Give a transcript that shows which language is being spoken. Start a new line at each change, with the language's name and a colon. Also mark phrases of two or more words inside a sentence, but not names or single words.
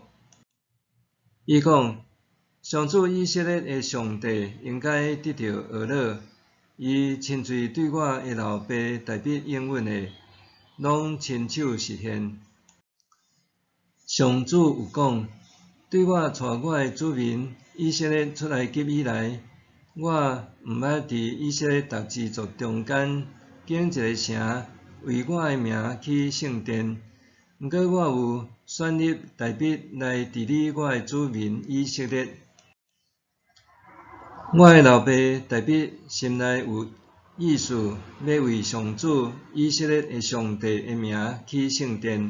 Min Nan Chinese: 伊讲，上主以色列的上帝应该得到贺乐，伊亲嘴对我的老爸大卫应允的，拢亲手实现。上主有讲，对我带我的子民以色列出埃及以来，我毋捌伫以色列逐支族中间建一个城，为我的名起圣殿。毋过我有选立大卫来治理我的子民以色列。我的老爸大卫心内有意思，要为上主以色列的上帝的名起圣殿。